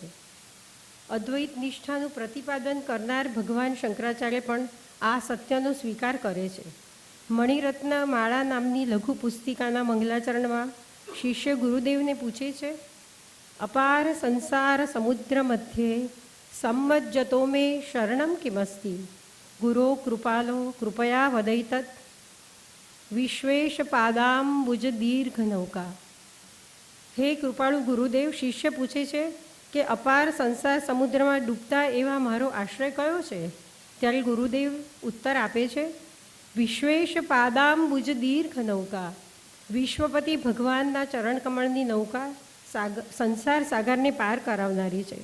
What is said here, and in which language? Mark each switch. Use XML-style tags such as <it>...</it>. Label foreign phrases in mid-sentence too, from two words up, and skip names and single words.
<gu>અદ્વૈત નિષ્ઠાનું પ્રતિપાદન કરનાર ભગવાન શંકરાચાર્ય પણ આ સત્યનો સ્વીકાર કરે છે. મણિરત્ન માળા નામની લઘુ પુસ્તિકાના મંગલાચરણમાં શિષ્ય ગુરુદેવને પૂછે છે,</gu> <sa>अपार संसार समुद्र मध्ये सम्मज्जतो मे शरणं किमस्ति गुरो कृपालो कृपया वदैतत् विश्वेश पादाम्बुज दीर्घ नौका।</sa> <gu>હે કૃપાળુ ગુરુદેવ, શિષ્ય પૂછે છે કે અપાર સંસાર સમુદ્રમાં ડૂબતા એવા મારો આશ્રય કયો છે? ત્યારે ગુરુદેવ ઉત્તર આપે છે,</gu> <sa>विश्वेश पादाम्बुज दीर्घ नौका,</sa> <gu>વિશ્વપતિ ભગવાનના ચરણકમળની નૌકા સંસાર સાગરને પાર કરાવનારી છે.</gu>